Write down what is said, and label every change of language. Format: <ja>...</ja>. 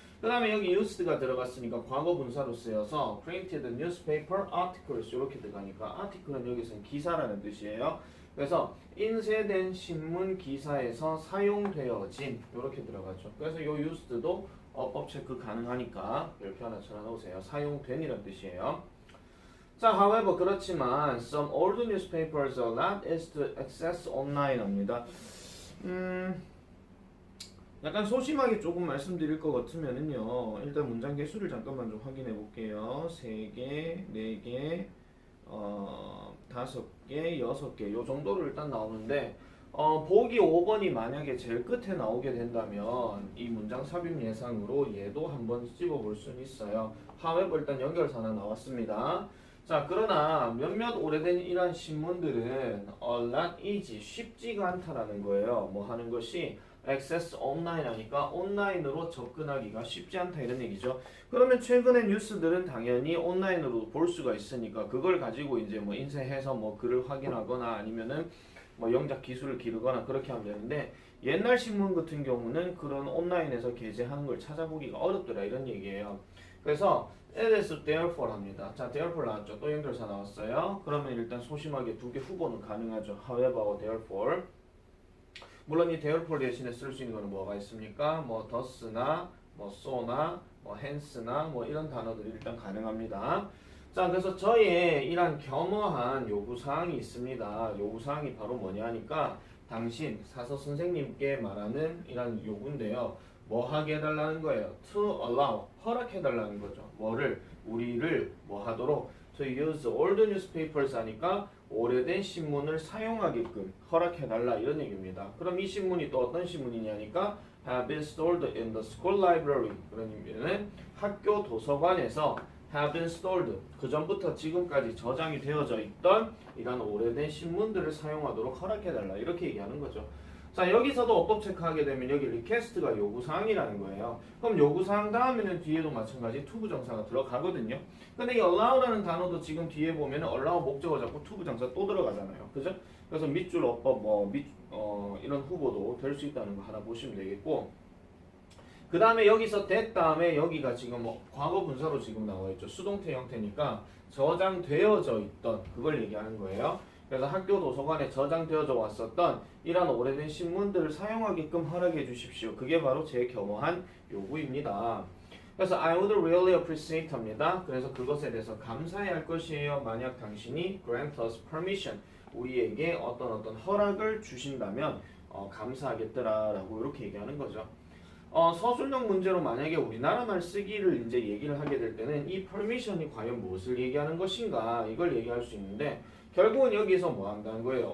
<ko>그 다음에 여기 used가 들어갔으니까 과거 분사로 쓰여서</ko> <en>printed newspaper articles</en> <ko>이렇게 들어가니까 article은 여기서는 기사라는 뜻이에요. 그래서 인쇄된 신문 기사에서 사용되어진 이렇게 들어가죠. 그래서 요 used도 어법 체크 가능하니까 별표 하나 쳐놓으세요. 사용된이라는 뜻이에요.</ko> <en>자, however</en> <ko>그렇지만</ko> <en>some old newspapers are not easy to access online 합니다.</en> <ko>약간 소심하게 조금 말씀드릴 것 같으면은요. 일단 문장 개수를 잠깐만 좀 확인해 볼게요. 3개, 4개, 5개, 6개 요 정도로 일단 나오는데 보기 5번이 만약에 제일 끝에 나오게 된다면 이 문장 삽입 예상으로 얘도 한번 찝어볼 수는 있어요. however 일단 연결사 하나 나왔습니다. 자, 그러나 몇몇 오래된 이러한 신문들은</ko> <en>not easy,</en> <ko>쉽지가 않다라는 거예요. 뭐 하는 것이</ko> <en>access online</en> <ko>하니까 온라인으로 접근하기가 쉽지 않다 이런 얘기죠. 그러면 최근의 뉴스들은 당연히 온라인으로 볼 수가 있으니까 그걸 가지고 이제 뭐 인쇄해서 뭐 글을 확인하거나 아니면은 뭐 영작 기술을 기르거나 그렇게 하면 되는데 옛날 신문 같은 경우는 그런 온라인에서 게재하는 걸 찾아보기가 어렵더라 이런 얘기예요.</ko> <en>그래서 it is therefore 합니다.</en> <ko>자, therefore 나왔죠. 또 연결사 나왔어요. 그러면 일단 소심하게 두 개 후보는 가능하죠.</ko> <en>however, therefore.</en> <ko>물론 이 therefore 대신에 쓸 수 있는 거는 뭐가 있습니까? 뭐 thus나 뭐 so나 뭐 hence나 뭐 이런 단어들이 일단 가능합니다. 자, 그래서 저희의 이런 겸허한 요구사항이 있습니다. 요구사항이 바로 뭐냐 하니까 당신 사서 선생님께 말하는 이런 요구인데요. 뭐 하게 해달라는 거예요?</ko> <en>To allow,</en> <ko>허락해달라는 거죠. 뭐를? 우리를 뭐 하도록?</ko> <en>To use old newspapers</en> <ko>하니까 오래된 신문을 사용하게끔 허락해달라 이런 얘기입니다.</ko> <en>그럼 이 신문이 또 어떤 신문이냐니까 have been stored in the school library.</en> <ko>그런 의미는 학교 도서관에서</ko> <en>have been stored.</en> <ko>그 전부터 지금까지 저장이 되어져 있던 이런 오래된 신문들을 사용하도록 허락해달라 이렇게 얘기하는 거죠. 자, 여기서도 어법 체크하게 되면 여기 request가 요구사항이라는 거예요. 그럼 요구사항 다음에는 뒤에도 마찬가지 to 부정사가 들어가거든요. 근데 이 allow라는 단어도 지금 뒤에 보면 allow 목적어 잡고 to 부정사 또 들어가잖아요. 그죠? 그래서 밑줄 어법 이런 후보도 될 수 있다는 거 하나 보시면 되겠고 그 다음에 여기서 that 다음에 여기가 지금 과거 분사로 지금 나와 있죠. 수동태 형태니까 저장되어져 있던 그걸 얘기하는 거예요. 그래서 학교 도서관에 저장되어져 왔었던 이런 오래된 신문들을 사용하게끔 허락해 주십시오. 그게 바로 제 겸허한 요구입니다.</ko> <en>그래서 I would really appreciate 합니다.</en> <ko>그래서 그것에 대해서 감사해야 할 것이에요. 만약 당신이</ko> <en>grant us permission,</en> <ko>우리에게 어떤 허락을 주신다면 감사하겠더라라고 이렇게 얘기하는 거죠. 서술형 문제로 만약에 우리나라 말 쓰기를 이제 얘기를 하게 될 때는 이 permission이 과연 무엇을 얘기하는 것인가 이걸 얘기할 수 있는데 결국은 여기서 뭐 한다는 거예요?</ko>